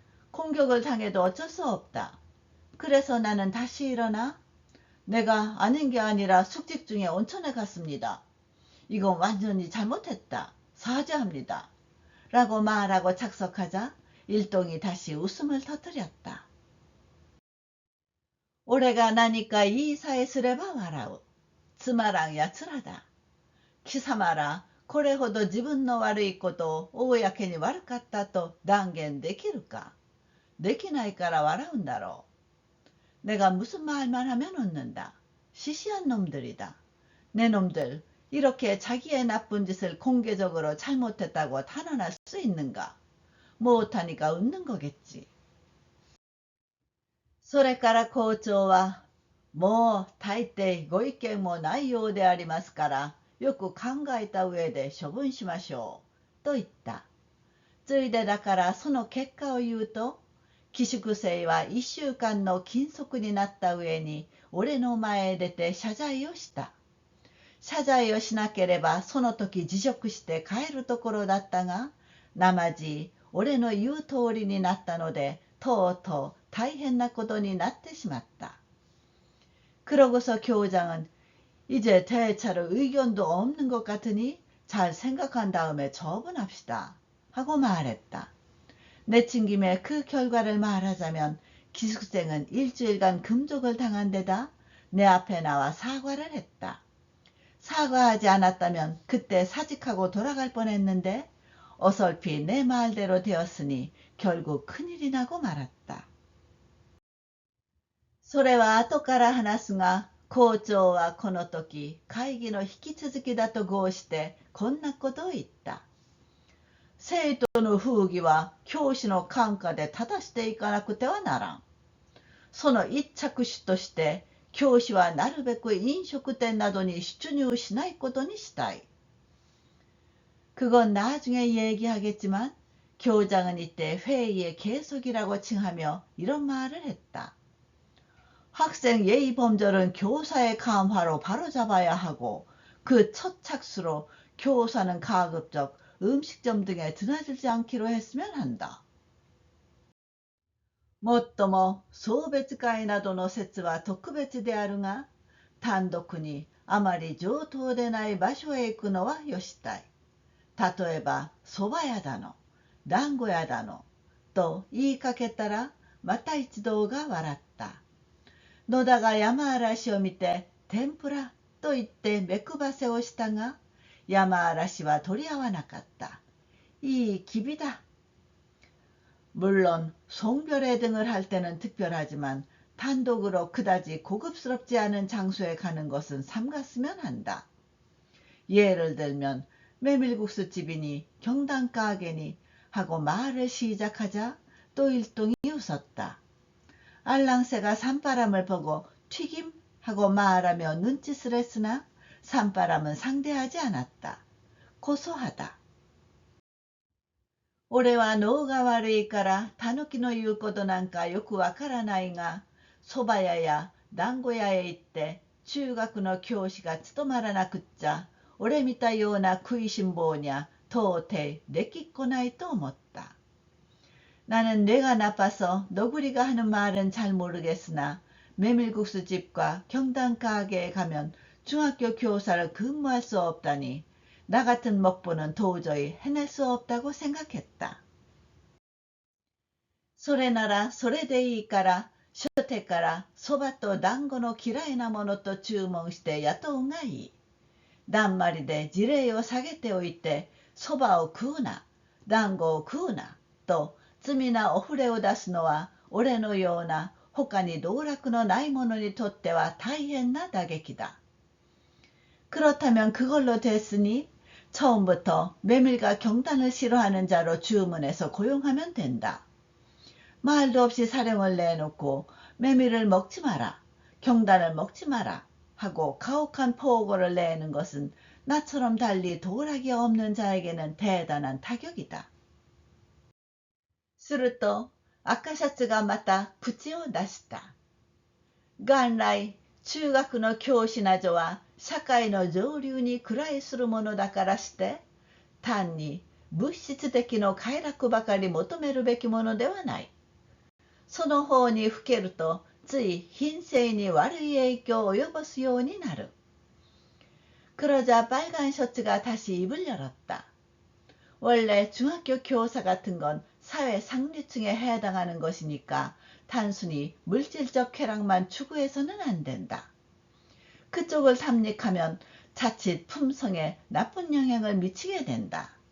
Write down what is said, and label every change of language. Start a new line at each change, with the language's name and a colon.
Korean: 공격을 당해도 어쩔 수 없다. 그래서 나는 다시 일어나 내가 아닌 게 아니라 숙직 중에 온천에 갔습니다. 이건 완전히 잘못했다. 사죄합니다. 라고 말하고 착석하자 일동이 다시 웃음을 터뜨렸다. 올해가 나니까 이 사에
Japanese: すれば笑う。つまらんやつらだ。貴様ら、これほど自分の悪いことを公に悪かったと断言できるか。できないから笑うんだろう。
Korean: 내가 무슨 말만 하면 웃는다. 시시한 놈들이다. 내 놈들, 이렇게 자기의 나쁜 짓을 공개적으로 잘못했다고 탄원할 수 있는가? 못하니까 웃는 거겠지.
Japanese: それから校長は、もう大抵ご意見もないようでありますから、よく考えた上で処分しましょう、と言った。ついでだからその結果を言うと、寄宿生は1週間の禁足になった上に、俺の前へ出て謝罪をした。謝罪をしなければその時辞職して帰るところだったが、なまじ俺の言う通りになったので、とうとう大変なことになってしまった。
Korean: 그러고서 교장은 이제 대체로 의견도 없는 것 같으니 잘 생각한 다음에 처분합시다 하고 말했다. 내친 김에 그 결과를 말하자면 기숙생은 일주일간 금족을 당한 데다 내 앞에 나와 사과를 했다. 사과하지 않았다면 그때 사직하고 돌아갈 뻔했는데 어설피 내 말대로 되었으니 결국 큰일이 나고 말았다.
Japanese: それは後から話すが、校長はこの時会議の引き続きだと号してこんなことを言った。生徒の風紀は教師の管下で正していかなくてはならん。その一着手として教師はなるべく飲食店などに出入しないことにしたい。
Korean: 그건 나중에 얘기하겠지만 교장은 이때 회의의 계속이라고 칭하며 이런 말을 했다. 학생 예의 범절은 교사의 감화로 바로잡아야 하고 그 첫 착수로 교사는 가급적 음식점 등에 드나들지 않기로 했으면 한다.
Japanese: もっとも送別会などの説は特別であるが、単独にあまり上等でない場所へ行くのはよしたい。例えば蕎麦屋だの、団子屋だの、と言いかけたらまた一同が笑った。野田が山嵐を見て天ぷらと言って目配せをしたが、山嵐は取り合わなかった。いい기비だ。
Korean: 물론 송별회 등을 할 때는 특별하지만 단독으로 그다지 고급스럽지 않은 장소에 가는 것은 삼갔으면 한다. 예를 들면 메밀국수집이니 경당 가게니 하고 말을 시작하자 또 일동이 웃었다. 알랑새가 산바람을 보고 튀김 하고 말하며 눈짓을 했으나 산바람은 상대하지 않았다. 고소하다.
Japanese: 俺は脳が悪いからタヌキの言うことなんかよくわからないが、蕎麦屋や団子屋へ行って中学の教師が務まらなくっちゃ、俺見たような食いしん坊にゃ到底できっこないと思った。
Korean: 나는 뇌가 나빠서 너구리가 하는 말은 잘 모르겠으나 메밀국수 집과 경단 가게에 가면 중학교 교사를 근무할 수 없다니 나 같은 먹보는 도저히 해낼 수 없다고 생각했다.
Japanese: それならそれでいいから初手からそばと団子の嫌いなものと注文して雇うがいい。だんまりで辞令を下げておいてそばを食うな、団子を食うなと罪なお触れを出すのは俺のような他に道楽のない者にとっては大変な打撃だ。
Korean: 그렇다면 그걸로 됐으니 처음부터 메밀과 경단을 싫어하는 자로 주문해서 고용하면 된다. 말도 없이 사령을 내놓고 메밀을 먹지 마라, 경단을 먹지 마라 하고 가혹한 포고를 내는 것은 나처럼 달리 도락이 없는 자에게는 대단한 타격이다.
Japanese: すると赤シャツがまた口を出した。元来中学の教師などは社会の上流に位するものだからして単に物質的の快楽ばかり求めるべきものではない。その方にふけるとつい品性に悪い影響を及ぼすようになる。
Korean: 그러자 빨간 셔츠가 다시 입을 열었다. 원래 중학교 교사 같은 건 사회 상류층에 해당하는 것이니까 단순히 물질적 쾌락만 추구해서는 안 된다. 그쪽을 탐닉하면 자칫 품성에 나쁜 영향을 미치게 된다.